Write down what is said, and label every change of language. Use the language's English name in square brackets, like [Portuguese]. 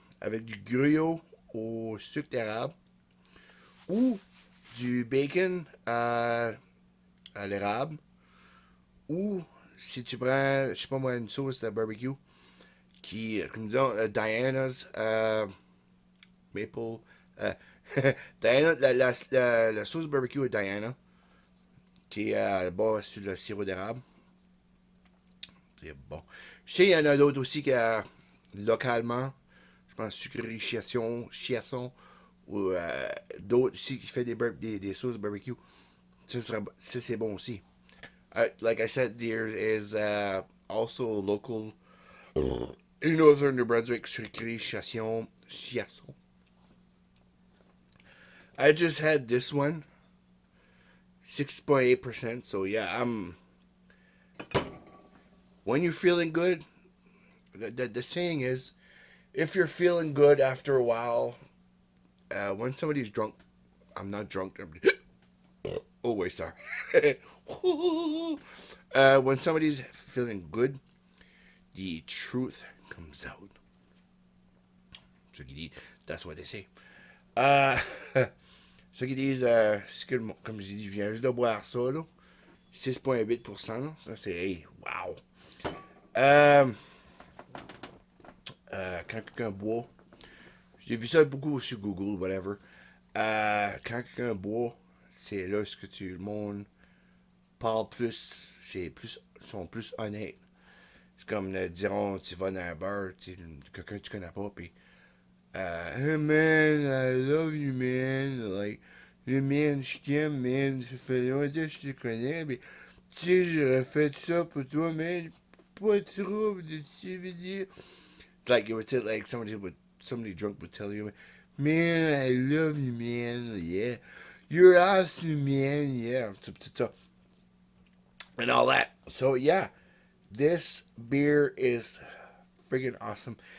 [French] Avec du gruyot au sucre d'érable ou du bacon à l'érable ou si tu prends, je sais pas moi, une sauce de barbecue qui, comme disons, Diana's maple, euh, Diana, la sauce barbecue à Diana qui est à base sur le sirop d'érable. C'est bon. Je sais, il y en a d'autres aussi qui, localement, je pense sucrerie Chiasson ou d'autres ici qui fait des sauces barbecue. Ça, c'est bon aussi. [English] Like I said, there is also local in northern New Brunswick sucrerie Chiasson. I just had this one, 6.8%. So yeah, when you're feeling good, the saying is, if you're feeling good after a while, when somebody's drunk, I'm not drunk. Oh wait, sorry. When somebody's feeling good, the truth comes out. That's what they say. [French] Euh, Ceux qui disent, comme je dis, je viens juste de boire ça, là. 6,8%. Ça, c'est, hey, wow. Euh, quand quelqu'un boit, j'ai vu ça beaucoup sur Google, whatever. Quand quelqu'un boit, c'est là ce que le monde parle plus, sont plus honnêtes. C'est comme, diront, tu vas dans un bar, quelqu'un que tu connais pas, puis [English] hey man, I love you man, like, hey man, [French] je t'aime man, ça fait longtemps que je te connais, mais tu sais, j'aurais fait ça pour toi, man, pas de trouble, tu veux dire. [English] Like, it would say, like, somebody drunk would tell you, man, I love you, man, yeah, you're awesome, man, yeah, and all that. So, yeah, this beer is freaking awesome.